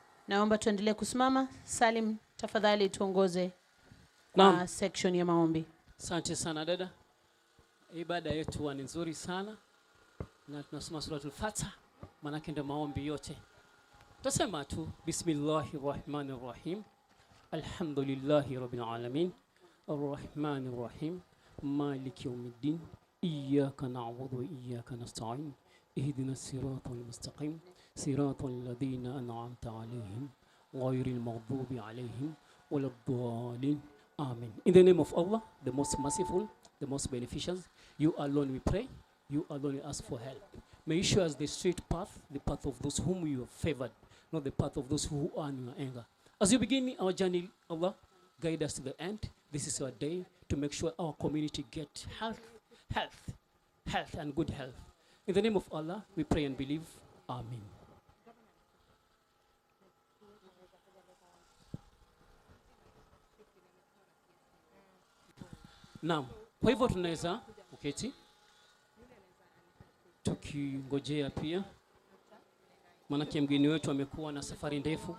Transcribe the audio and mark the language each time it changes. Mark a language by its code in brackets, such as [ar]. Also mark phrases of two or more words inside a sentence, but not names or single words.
[sw] Naomba tuendelee kusimama. Salim, tafadhali tuongoze section ya maombi. Asante sana dada. Ibada yetu ni nzuri sana. Na tunasoma suratul Fatiha, maana ndio maombi yote. Tutasema tu bismillahirrahmanirrahim. [ar] الحمد لله رب العالمين. الرحمن الرحيم مالك يوم الدين. إياك نعبد وإياك نستعين اهدنا الصراط المستقيم. صراط الذين أنعمت عليهم غير المغضوب عليهم ولا الضالين. Amen. [en] In the name of Allah, the most merciful, the most beneficent, you alone we pray, you alone we ask for help. May you show us the straight path, the path of those whom you have favored, not the path of those who are in your anger. As you begin our journey, Allah, guide us to the end. This is our day to make sure our community get health and good health. In the name of Allah, we pray and believe. Amen. [sw] Naam, kwa hivyo tunaweza uketi tukingojea pia, maana mgeni wetu amekuwa na safari ndefu.